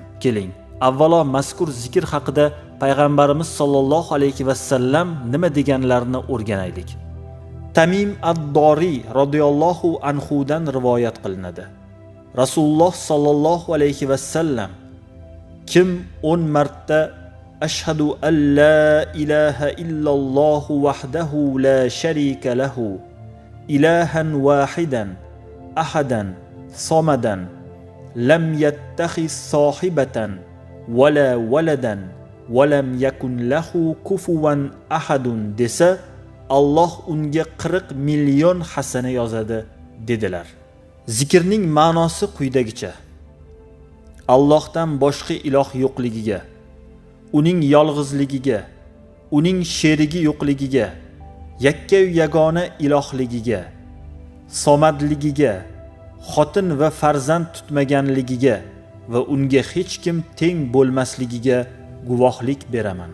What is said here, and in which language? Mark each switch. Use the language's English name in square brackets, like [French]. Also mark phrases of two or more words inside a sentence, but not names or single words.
[Uzbek] Keling, avvalo mazkur zikr haqida payg'ambarimiz [Arabic] صلى الله عليه و سلم [Uzbek] nima deganlarini o'rganaylik. Tamim ad-Dori [Arabic] رضي الله عنه [Uzbek] dan rivoyat qilinadi. Rasululloh [Arabic] صلى الله عليه و سلم [Uzbek] kim 10 marta [Arabic] أشهد أن لا إله إلا الله وحده لا شريك له إلها واحدا أحدا صمدا لم يتخذ صاحبة ولا ولدا ولم يكن له كفوا أحد [Uzbek] desa, Alloh unga 40 million hasana yozadi dedilar. Zikrning ma'nosi quyidagicha: Allohdan boshqa iloh yo'qligiga, uning yolg'izligiga, uning sherigi yo'qligiga, yakka yagona ilohligiga, somadligiga, xotin va farzand tutmaganligiga va unga hech kim teng bo'lmasligiga guvohlik beraman.